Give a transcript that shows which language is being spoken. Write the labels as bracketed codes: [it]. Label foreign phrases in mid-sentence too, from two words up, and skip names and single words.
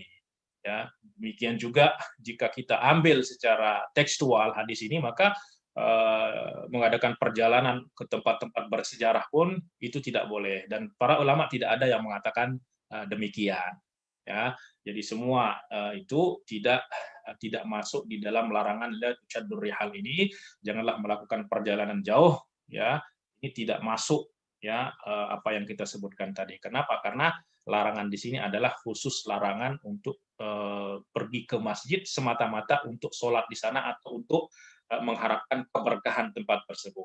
[id] Ya, demikian juga jika kita ambil secara tekstual hadis ini, maka mengadakan perjalanan ke tempat-tempat bersejarah pun itu tidak boleh, dan para ulama tidak ada yang mengatakan demikian. Ya, jadi semua itu tidak masuk di dalam larangan [ar] لا تشد الرحال [id] ini. Janganlah melakukan perjalanan jauh. Ya, ini tidak masuk ya apa yang kita sebutkan tadi. Kenapa? Karena larangan di sini adalah khusus larangan untuk pergi ke masjid semata-mata untuk sholat di sana atau untuk mengharapkan keberkahan tempat tersebut.